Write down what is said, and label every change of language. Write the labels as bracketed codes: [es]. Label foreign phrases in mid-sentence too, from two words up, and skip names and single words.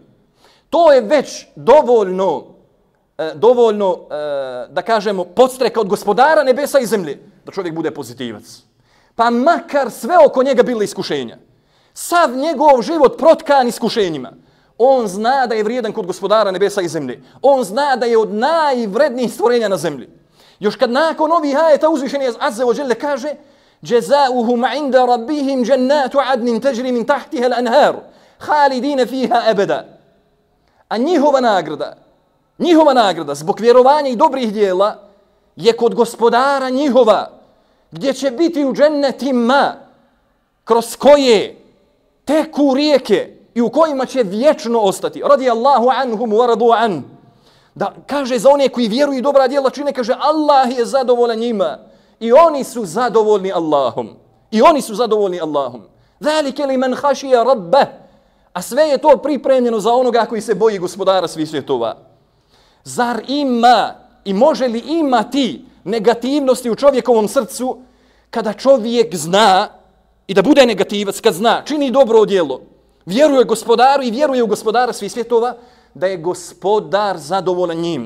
[bs] To je već dovoljno da kažemo podstreka od Gospodara nebesa i zemlje da čovjek bude pozitivac. Pa makar sve oko njega bilo iskušenja, sav njegov život protkan iskušenjima, on zna da je vrijedan kod Gospodara nebesa i zemlje. On zna da je od najvrednijih stvorenja na zemlji. Još kad nakon ovih ajeta uzvišeni [ar] عز وجل [bs] kaže [ar] جزاؤهم عند ربهم جنات عدن تجري من تحتها الأنهار خالدين فيها أبدا. [bs] A njihova nagrada zbog vjerovanja i dobrih djela je kod Gospodara njihova, gdje će biti u džennetima kroz koje teku rijeke i u kojima će vječno ostati. [ar] رضي الله عنهم ورضوا عنه. [bs] Da kaže za one koji vjeruju i dobra djela čine, kaže Allah je zadovoljan njima i oni su zadovoljni Allahom. [ar] ذلك لمن خشي ربه. [bs] A sve je to pripremljeno za onoga koji se boji Gospodara svih svjetova. Zar ima i može li imati negativnosti u čovjekovom srcu kada čovjek zna i da bude negativac, kad zna, čini dobro djelo, vjeruje Gospodaru i vjeruje u Gospodara svih svjetova, da je Gospodar zadovoljan njim.